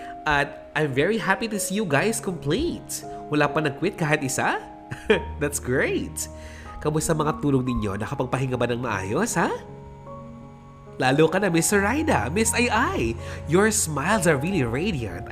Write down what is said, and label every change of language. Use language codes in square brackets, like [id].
[en] At I'm very happy to see you guys complete. [tl] Wala pa nag-quit kahit isa? [en] That's great. [tl] Kamusta mga tulog ninyo? Nakapagpahinga ba ng maayos, ha? Lalo ka na, Miss Zoraida, Miss Ai. [en] Your smiles are really radiant.